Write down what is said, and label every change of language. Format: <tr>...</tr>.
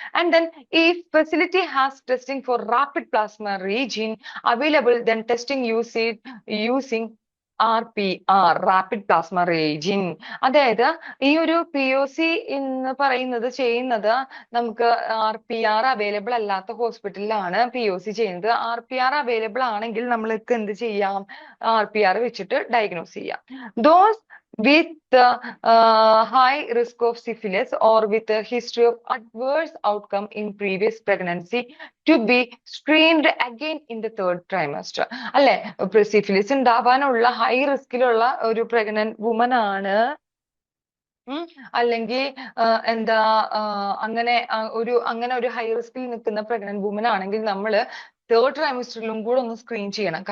<en>And then ഈ facility has testing for rapid plasma reagin available, then testing using RPR, rapid plasma reagin.</en> <ml>അതായത് ഈ ഒരു POC എന്ന് പറയുന്നത് ചെയ്യുന്നത് നമുക്ക് RPR അവൈലബിൾ അല്ലാത്ത ഹോസ്പിറ്റലിലാണ് POC ചെയ്യുന്നത്. RPR അവൈലബിൾ ആണെങ്കിൽ നമ്മൾക്ക് എന്ത് ചെയ്യാം? RPR വെച്ചിട്ട് ഡയഗ്നോസ് ചെയ്യാം.</ml> <en>Those with high risk of syphilis or with a history of adverse outcome in previous pregnancy to be screened again in the third trimester.</en> <ml>അല്ലെ, സിഫിലിസ് ഉണ്ടാവാനുള്ള ഹൈ റിസ്കിലുള്ള ഒരു പ്രഗ്നന്റ് വുമൻ ആണ്, അല്ലെങ്കിൽ എന്താ അങ്ങനെ ഒരു ഹൈ റിസ്കിൽ നിൽക്കുന്ന പ്രഗ്നന്റ് വുമൻ ആണെങ്കിൽ നമ്മൾ തേർഡ് ട്രൈമസ്റ്ററിലും കൂടെ ഒന്ന് സ്ക്രീൻ ചെയ്യണം.</ml>